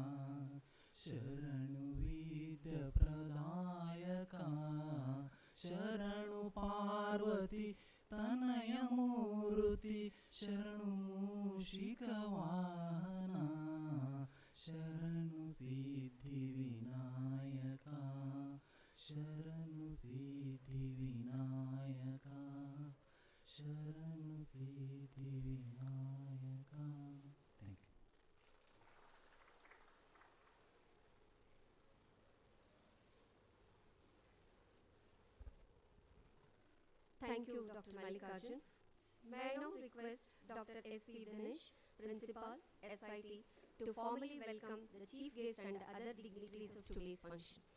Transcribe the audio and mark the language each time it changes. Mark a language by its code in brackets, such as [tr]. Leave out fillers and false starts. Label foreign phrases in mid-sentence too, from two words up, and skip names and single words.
[kn] ಶರಣು ವಿದ್ಯ ಪ್ರದಾಯಕ ಶರಣು ಪಾರ್ವತಿ ತನಯ ಮೂರ್ತಿ ಶರಣು ಮೂಷಿಕ ವಾಹನ ಶರಣು ಸಿದ್ಧಿ ವಿನಾಯಕ ಶರಣು ಸಿದ್ಧಿ ವಿನಾಯಕ ಶರಣು ಸಿದ್ಧಿ ವಿನಾಯಕ. [en] Thank you, Dr. Mallikarjun. May I now request Dr. S.P. Dinesh, Principal, SIT, to formally welcome the Chief Guest and other dignitaries of today's function.